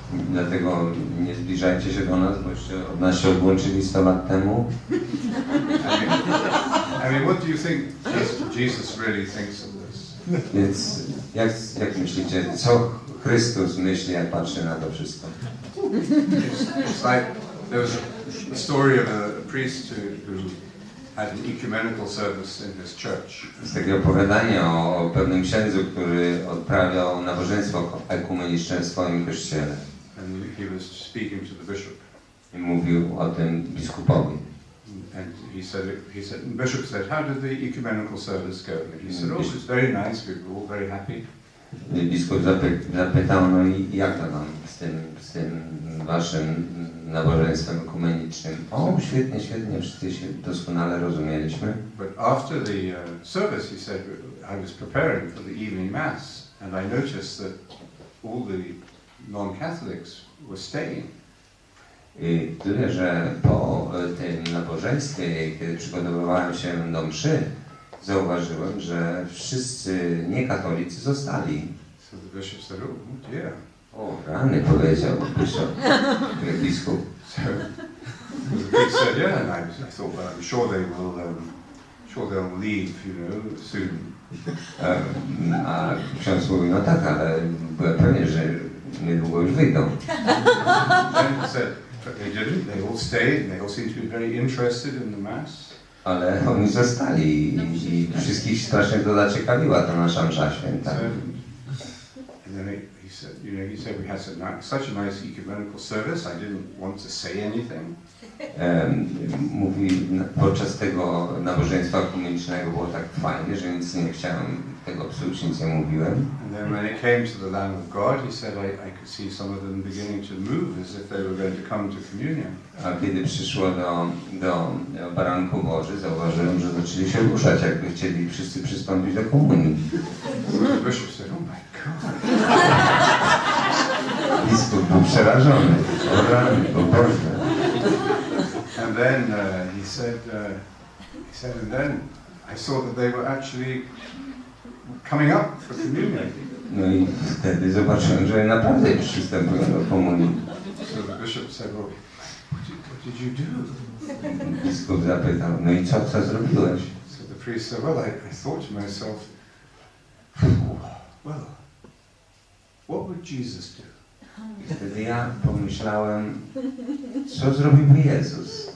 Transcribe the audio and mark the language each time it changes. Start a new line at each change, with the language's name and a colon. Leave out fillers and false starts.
Polish: Dlatego nie zbliżajcie się do nas, bo od nas się odłączyli 100 lat temu.
English: I mean, what do you think Jesus really thinks of this?
Polish: Więc jak myślicie, co Chrystus myśli, jak patrzy na to wszystko?
English: It's like there was a story of a priest who had an ecumenical service in his church.
Polish: Jest takie opowiadanie o pewnym księdzu, który odprawiał nabożeństwo ekumeniczne w swoim kościele.
English: And he was speaking to the bishop.
Polish: I mówił o tym biskupowi.
English: And he said, the bishop said, how did the ecumenical service go? And he said, oh, it was very nice, we were all very happy.
Polish: Biskup zapytał, no i jak to tam z tym waszym nabożeństwem ekumenicznym? O, świetnie, świetnie, wszyscy się doskonale rozumieliśmy.
English: But after the service, he said, I was preparing for the evening mass, and I noticed that all the non-Catholics were staying.
Polish: I tyle, że po tym nabożeństwie, kiedy przygotowywałem się do mszy, zauważyłem, że wszyscy niekatolicy zostali.
English: So the bishop said, oh dear.
Polish: O, rany, powiedział biskup.
English: So the priest said, yeah, and I thought, well, I'm sure they'll leave, soon.
Polish: A ksiądz mówi, no tak, ale byłem pewien, że niedługo już wyjdą.
English: And he said, they didn't, they all stayed, and they all seemed to be very interested in the mass.
Polish: Ale oni zostali i wszystkich strasznie to zaciekawiła ta nasza msza święta.
English: And then he said we had such a nice ecumenical service, I didn't want to say anything.
Polish: Mówi, podczas tego nabożeństwa ekumenicznego było tak fajnie, że nic nie chciałem tego psuć, nic nie mówiłem.
English: And then when it came to the Lamb of God, he said I could see some of them beginning to move as if they were going to come to communion.
Polish: A kiedy przyszło do baranku Boży, zauważyłem, że zaczęli się ruszać, jakby chcieli wszyscy przystąpić do komunii.
English: The bishop said, oh my God.
Polish: Biskup był przerażony. O rany, o Boże.
English: And then he said, and then I saw that they were actually coming up for communion.
Polish: No i wtedy zobaczyłem, że naprawdę przystępują do komunii.
English: So the bishop said, well, what did you do?
Polish: Biskup zapytał, no i co zrobiłeś?
English: So the priest said, well, I thought to myself, well, what would Jesus do?
Polish: I wtedy ja pomyślałem, co zrobiłby Jezus?